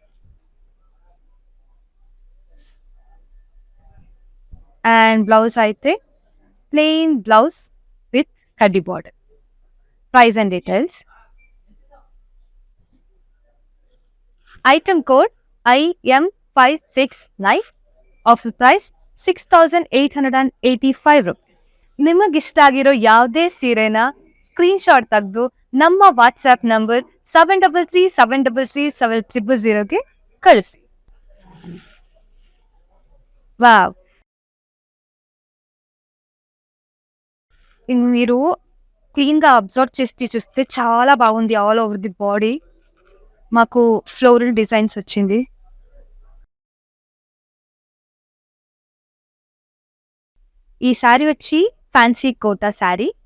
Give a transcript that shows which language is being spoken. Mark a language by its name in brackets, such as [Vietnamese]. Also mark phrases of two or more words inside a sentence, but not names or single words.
[English] and blouse అయితే plain blouse with కడ్డీ border. price and details. item code IM569. offer price 6,885 rupees. [Kannada] ನಿಮಗಿಷ್ಟ ಆಗಿರೋ ಯಾವುದೇ ಸೀರೆನ ಸ್ಕ್ರೀನ್ಶಾಟ್ ತೆಗೆದು ನಮ್ಮ [English] WhatsApp number [Kannada] 7337337000ಗೆ ಕಳಿಸಿ. [Telugu] వావ్, మీరు క్లీన్గా అబ్జర్వ్ చేసి చూస్తే చాలా బాగుంది. [English] all over the body మాకు floral designs వచ్చింది. [Telugu] ఈ శారీ వచ్చి [English] fancy Kota saree.